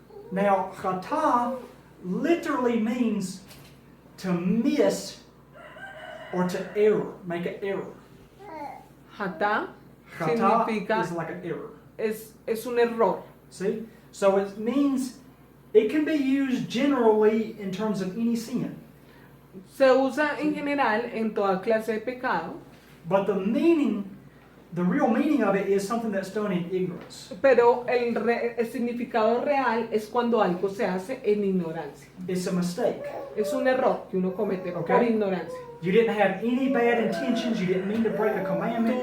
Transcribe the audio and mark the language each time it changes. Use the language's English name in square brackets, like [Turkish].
[English] Now, chata literally means to miss or to error, make an error. [Spanish] Hatá [English] Chata [Spanish] significa [English] is like an error. [Spanish] es un error. [English] See? So it means it can be used generally in terms of any sin. [Spanish] Se usa en general en toda clase de pecado, [English] But the meaning, the real meaning of it is something that's done in ignorance. [Spanish] pero el significado real es cuando algo se hace en ignorancia. [English] It's a mistake. [Spanish] Es un error que uno comete por [English] Okay. [Spanish] ignorancia. [English] You didn't have any bad intentions. You didn't mean to break a commandment.